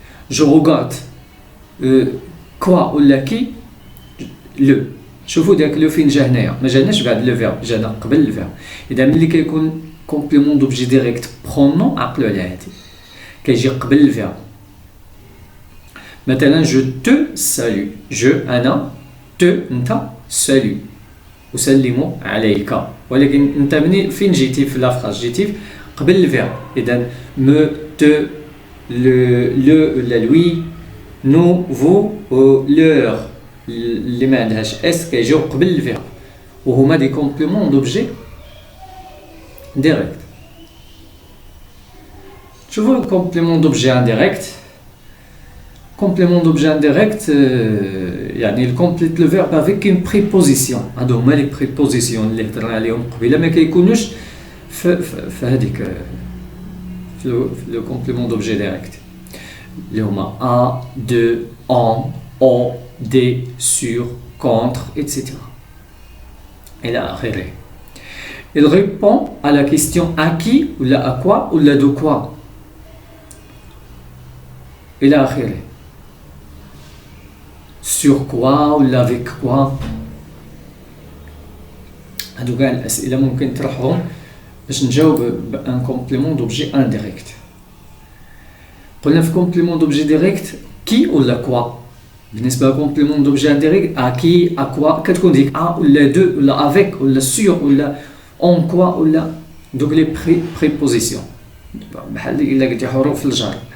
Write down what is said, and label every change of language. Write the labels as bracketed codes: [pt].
[ar] جو روغارد كوا ولا كي لو. شوفوا داك لو فين جا هنايا، ما جاناش بعد لو فيرب، جانا قبل الفيرب. اذا ملي كيكون كومبليمون دوبجي ديريكت برونون عقلوا على هادي، كيجي قبل الفيرب. مثلا [fr] je te salue. [ar] je أنا te أنت salut أسلم عليك. ولكن أنت فين جيتي في لافراز؟ جيتي قبل الفيرب. إذا [fr] me te le la lui nous vous leur [ar] اللي ما عندهاش اس كيجيو قبل الفيرب وهما دي كومبليمون دوبجي ديريكت. شوفوا الكومبليمون دوبجي انديريكت. كومبليمون دوبجي انديريكت يعني الكومبليت لو فيرب افيك اون بريبوزيسيون. هادو هما لي بريبوزيسيون اللي هضرنا عليهم قبيله ما كيكونوش في هذيك في لو كومبليمون دوبجي ديريكت اللي هما ا دو ان [fr] au, des, sur, contre, etc. Et là, il répond à la question à qui, ou là à quoi, ou là de quoi. Et là, sur quoi, ou là avec quoi. [ar] هادو كاع الأسئلة ممكن تطرحهم باش نجاوب بان كومبليمون دوبجي انديريكت. قلنا في كومبليمون دوبجي ديريكت كي ولا كوا. بالنسبه للكومبليمون دوبجي انديريكت ا كي ا كوا كتكون ديك ا ولا دو ولا افيك ولا سور ولا اون كوا ولا دوك لي بريبوزيسيون بحال الا قلتي حروف الجر.